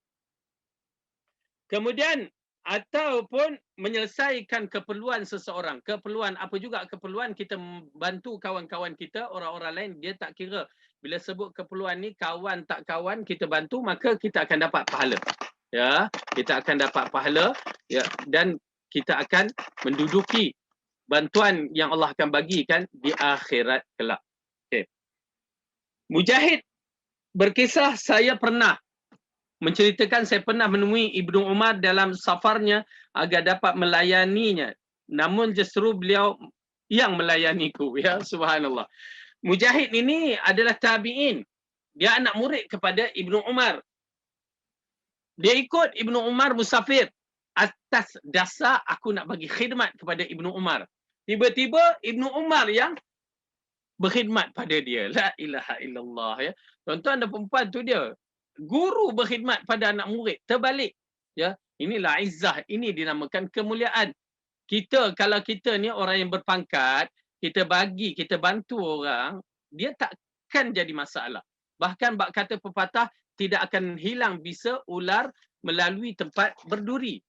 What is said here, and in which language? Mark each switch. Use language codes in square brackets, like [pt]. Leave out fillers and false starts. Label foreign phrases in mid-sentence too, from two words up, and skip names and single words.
[ms] Kemudian, ataupun menyelesaikan keperluan seseorang. Keperluan, apa juga keperluan, kita bantu kawan-kawan kita, orang-orang lain, dia tak kira. Bila sebut keperluan ni, kawan tak kawan, kita bantu, maka kita akan dapat pahala. Ya, kita akan dapat pahala, ya, dan kita akan menduduki bantuan yang Allah akan bagikan di akhirat kelak. Okay. Mujahid berkisah, saya pernah menceritakan saya pernah menemui Ibnu Umar dalam safarnya agar dapat melayaninya. Namun justru beliau yang melayaniku. Ya, subhanallah. Mujahid ini adalah tabi'in. Dia anak murid kepada Ibnu Umar. Dia ikut Ibnu Umar musafir atas dasar aku nak bagi khidmat kepada Ibnu Umar. Tiba-tiba Ibnu Umar yang berkhidmat pada dia. [ar] La ilaha illallah, ya. [ms] Tuan-tuan dan perempuan, tu dia. Guru berkhidmat pada anak murid. Terbalik. Ya, inilah izzah. Ini dinamakan kemuliaan. Kita, kalau kita ni orang yang berpangkat, kita bagi, kita bantu orang, dia takkan jadi masalah. Bahkan bak kata pepatah, tidak akan hilang bisa ular melalui tempat berduri.